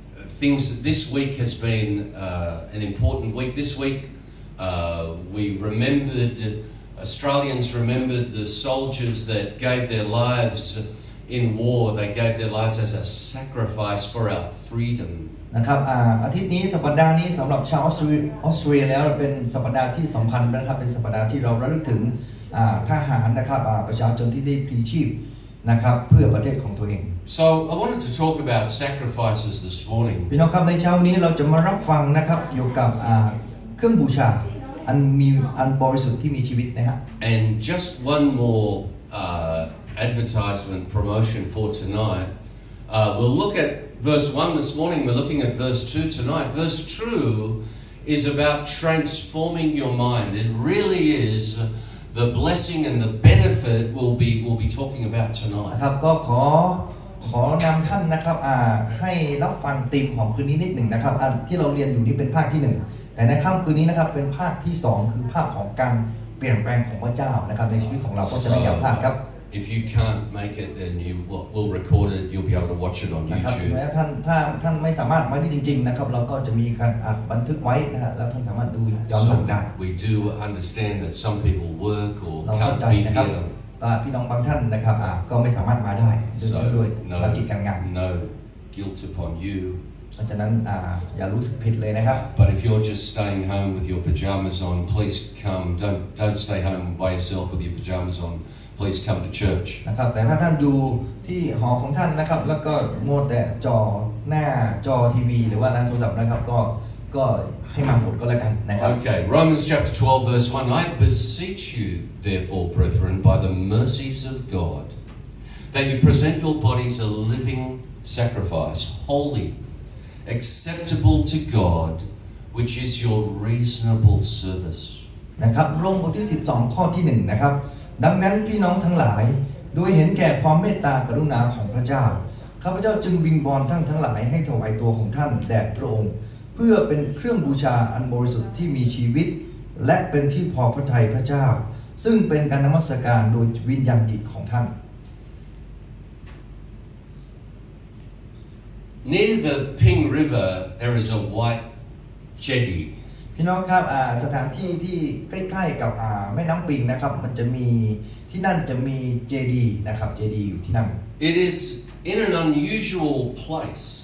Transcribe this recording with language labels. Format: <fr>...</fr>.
<en>Things this week has been an important week. This week we remembered, Australians remembered the soldiers that gave their lives in war. They gave their lives as a sacrifice for our freedom.</en> <th>นะครับอาทิตย์นี้สัปดาห์นี้สำหรับชาวออสเตรเลียแล้วเป็นสัปดาห์ที่สำคัญนะครับเป็นสัปดาห์ที่เราระลึกถึงทหารนะครับประชาชนที่ได้พลีชีพนะครับเพื่อประเทศของตัวเอง</th> <en>So I wanted to talk about sacrifices this morning.</en> <th>พี่น้องครับในเช้านี้เราจะมารับฟังนะครับเกี่ยวกับเครื่องบูชาอันบริสุทธิ์ที่มีชีวิตนะฮะ</th> <en>And just one more advertisement promotion for tonight. We'll look at verse 1 this morning. We're looking at verse 2 tonight. Verse 2 is about transforming your mind. It really is the blessing and the benefit we'll be talking about tonight.</en> <th>นะครับก็ขอนำท่านนะครับให้รับฟังธีมของคืนนี้นิดหนึ่งนะครับอันที่เราเรียนอยู่นี่เป็นภาคที่1แต่ในค่ำคืนนี้นะครับเป็นภาคที่2คือภาคของการเปลี่ยนแปลงของพระเจ้านะครับในชีวิตของเราก็จะไม่อย่าพลาดครับ</th> <en>if you can't make it, then we'll record it. You'll be able to watch it on</en> <th>นะครับถึง</th> <en>YouTube.</en> <th>แม้ท่านไม่สามารถมาได้จริงๆนะครับเราก็จะมีการอัดบันทึกไว้นะฮะแล้วท่านสามารถดูย้อนหลังได้</th> <en>So we do understand that some people work or</en> <th>เราเข้า</th> <en>can't</en> <th>ใจ</th> <en>be</en> <th>นะครับ</th> <en>here.</en> <th>พี่น้องบางท่านนะครับก็ไม่สามารถมาได้ด้วย</th> <en>So</en> <th>ภารกิจการงาน</th> <en>no guilt upon you.</en> <th>เพราะฉะนั้นอย่ารู้สึกผิดเลยนะครับ</th> <en>But if you're just staying home with your pajamas on, please come. Don't stay home by yourself with your pajamas on. Please come to church.</en> <th>นะครับแต่ถ้าท่านอยู่ที่หอของท่านนะครับแล้วก็มัวแต่หน้าจอทีวีหรือว่าหน้าโทรศัพท์นะครับก็ให้มาหมดก็แล้วกันนะครับ</th> <en>Okay, Romans chapter 12 verse 1. I beseech you, therefore, brethren, by the mercies of God, that you present your bodies a living sacrifice, holy, acceptable to God, which is your reasonable service.</en> <th>นะครับโรมบทที่12ข้อที่1นะครับดังนั้นพี่น้องทั้งหลายโดยเห็นแก่ความเมตตากรุณาของพระเจ้าข้าพเจ้าจึงวิงวอนท่านทั้งหลายให้ถวายตัวของท่านแด่พระองค์เพื่อเป็นเครื่องบูชาอันบริสุทธิ์ที่มีชีวิตและเป็นที่พอพระทัยพระเจ้าซึ่งเป็นการนมัสการโดยวิญญาณจิตของท่าน</th> <en>Near the Ping River, there is a white jetty.</en> <th>พี่น้องครับสถานที่ที่ใกล้ๆกับแม่น้ำปิงนะครับมันจะมีที่นั่นจะมีเจดีย์นะครับเจดีย์อยู่ที่นั่น</th> <en>It is in an unusual place.</en>